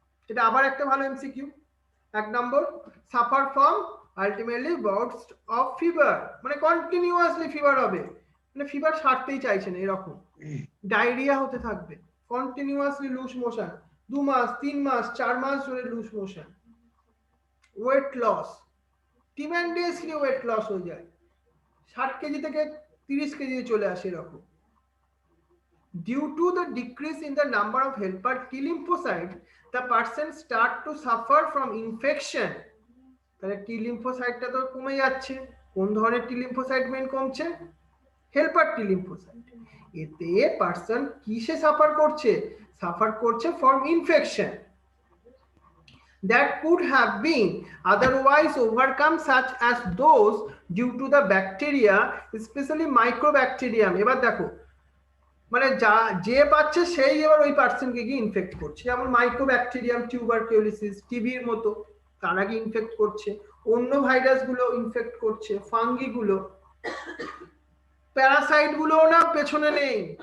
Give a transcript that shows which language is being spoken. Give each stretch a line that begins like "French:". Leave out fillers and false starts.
Bangla: এটা আবার একটা ভালো MCQ. 1 number,
English: suffer from ultimately bouts of fever,
Bangla: মানে কন্টিনিউয়াসলি ফিভার হবে, মানে ফিভার ছাড়তেই চাইছে না এরকম। ডায়রিয়া হতে থাকবে, কন্টিনিউয়াসলি লুজ মোশন, 2 মাস 3 মাস 4 মাস ধরে loose motion. Weight loss, tremendously weight loss হয়ে যায়, 60 কেজি থেকে 30 কেজি চলে আসে এরকম।
English: Due to the decrease in the number of helper T lymphocytes, the person start to suffer from infection.
Bangla: তাহলে টি লিম্ফোসাইটটা তো কমে যাচ্ছে। কোন ধরনের টি লিম্ফোসাইট মেন কমছে? হেল্পার টি লিম্ফোসাইট। এতে পার্সন কিসে সাফার করছে?
English: Suffer করছে from infection that could have been otherwise overcome, such as those due to the bacteria, especially microbacterium।
Bangla: এবার দেখো মানে যে পাচ্ছে সেই এবার ওই পার্সনকে গিয়ে ইনফেক্ট করছে, যেমন মাইক্রোব্যাকটেরিয়াম টিউবারকিউলোসিস টিবির মতো তারা গিয়ে ইনফেক্ট করছে, অন্য ভাইরাস গুলো ইনফেক্ট করছে, ফাঙ্গি গুলো, প্যারাসাইট গুলো না পেছনে নেই।